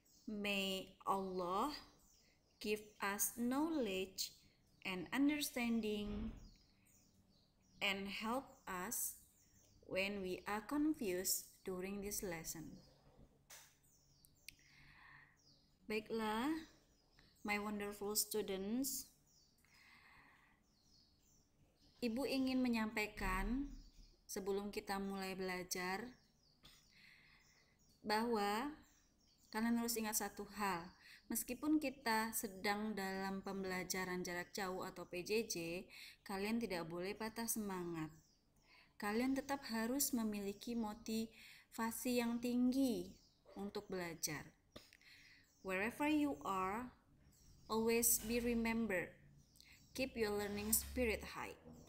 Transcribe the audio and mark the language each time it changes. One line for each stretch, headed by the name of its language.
English: May Allah give us knowledge and understanding and help us when we are confused during this lesson.
Indonesian: Baiklah,
English: my wonderful students,
Indonesian: Ibu ingin menyampaikan sebelum kita mulai belajar bahwa kalian harus ingat satu hal. Meskipun kita sedang dalam pembelajaran jarak jauh atau PJJ, kalian tidak boleh patah semangat. Kalian tetap harus memiliki motivasi yang tinggi untuk belajar.
English: Wherever you are, always be remembered. Keep your learning spirit high.